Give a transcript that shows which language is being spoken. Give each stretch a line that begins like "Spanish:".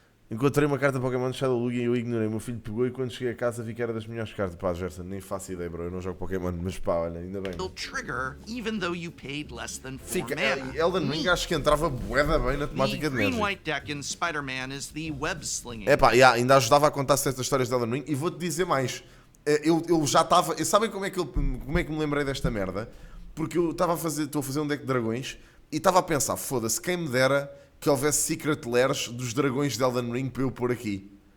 Portuguese: Encontrei uma carta Pokémon de Shadow Lugia e eu ignorei. O meu filho pegou e quando cheguei a casa vi que era das melhores cartas. Pá, Gerson, nem faço ideia, bro. Eu não jogo Pokémon, mas pá, olha, ainda bem.
English: Trigger, even though you paid less than 4
Portuguese: Fica,
English: mana.
Portuguese: Elden Ring acho que entrava bué da bem na temática de Magic.
English: The green-white deck in Spider-Man is the web-slinging.
Portuguese: É pá, ainda ajudava a contar certas histórias de Elden Ring. E vou-te dizer mais. Eu já estava... Sabem como é que me lembrei desta merda? Porque eu estou a fazer um deck de dragões e estava a pensar, foda-se, quem me dera que houvesse Secret Lairs dos dragões de Elden Ring para eu pôr aqui.